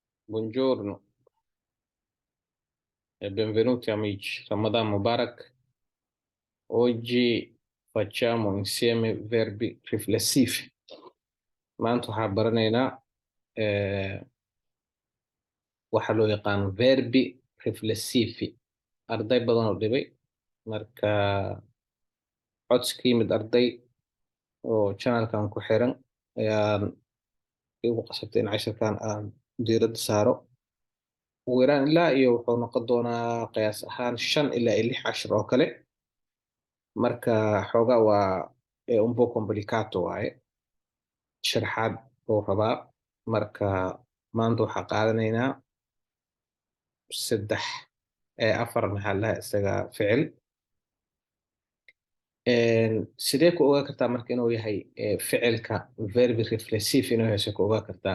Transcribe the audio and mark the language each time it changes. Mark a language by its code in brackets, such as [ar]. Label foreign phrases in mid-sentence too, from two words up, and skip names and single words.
[it] Buongiorno e benvenuti amici. [ar] رمضان مبارك. [it] Oggi facciamo insieme verbi riflessivi. [so] Maanta waxaan baranaynaa waxa loo yaqaano [it] verbi riflessivi. [so] Arday badan oo dhibay marka codsi ka yimid arday oo channelkan ku xiran ayaan igu qasabtay in casharkan aan diiradda saaro. Ugu yaraan ilaa iyo wuxuu noqon doonaa qiyaas ahaan 5 ilaa iyo 6 cashar oo kale. Marka xoogaa waa [it] un po' complicato [so] waaye sharaxaad buu rabaa. Marka maanta waxaa qaadanaynaa 3 4 maxaa la dhahaa isaga ficil. Sidee ku ogaan kartaa marka inuu yahay ficilka [it] verbi reflexive [so] inuu yahay sidee ku ogaan kartaa?